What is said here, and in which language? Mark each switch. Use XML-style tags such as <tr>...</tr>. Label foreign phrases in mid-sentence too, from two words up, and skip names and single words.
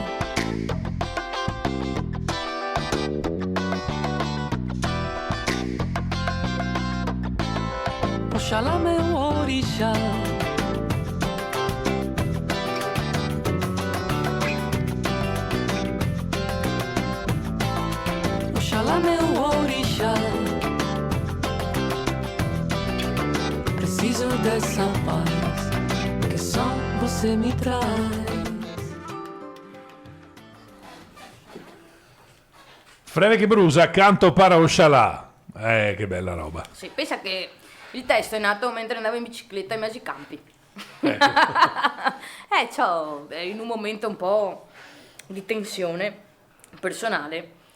<pt>Oxalá meu orixá, Oxalá meu orixá, preciso dessa paz que só você me traz.</pt> <it>Freve che brusa, canto para Oshalà. Che bella roba. Sì, pensa che il testo è nato mentre andavo in bicicletta in mezzo ai campi. In un momento un po' di tensione personale.</it>